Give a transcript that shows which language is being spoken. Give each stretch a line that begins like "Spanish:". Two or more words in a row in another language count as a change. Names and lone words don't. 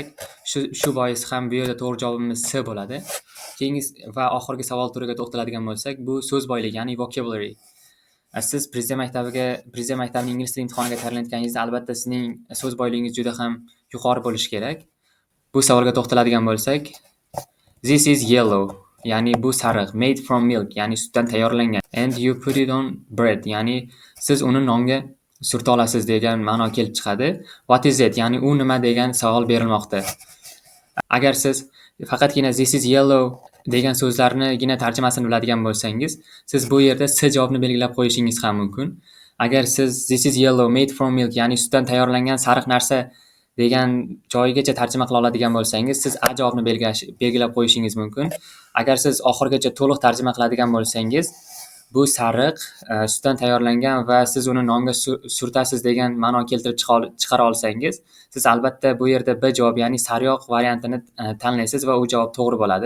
Uzbek: Shu bois ham bu yerda to'g'ri javobimiz C bo'ladi. Keyingi va oxirgi savol turiga to'xtaladigan bo'lsak, bu so'z boyligi, ya'ni vocabulary. Siz Prezident maktabining ingliz tili imtihoniga tayyorlanayotganingizda albatta sizning so'z boyligingiz juda ham yuqori bo'lishi kerak. Bu savolga to'xtaladigan bo'lsak,
English: this is yellow,
Uzbek: ya'ni bu sariq,
English: made from milk,
Uzbek: ya'ni sutdan tayyorlangan,
English: and you put it on bread,
Uzbek: ya'ni siz uni nonga surta olasiz degan ma'no kelib chiqadi.
English: What is it?
Uzbek: Ya'ni u nima degan savol berilmoqda. Agar siz faqatgina
English: this is yellow
Uzbek: degan so'zlarnigina tarjimasini biladigan bo'lsangiz, siz bu yerda C javobni belgilab qo'yishingiz ham mumkin. Agar siz
English: this is yellow made from milk,
Uzbek: ya'ni sutdan tayyorlangan sariq narsa degan joyigacha tarjima qila oladigan bo'lsangiz, siz A javobni belgilab qo'yishingiz mumkin. Agar siz oxirigacha to'liq tarjima qiladigan bo'lsangiz, bu sariq, sutdan tayyorlangan va siz uni nonga surtasiz degan ma'no keltirib chiqara olsangiz, siz albatta bu yerda B javob, ya'ni sariyog' variantini tanlaysiz va u javob to'g'ri bo'ladi.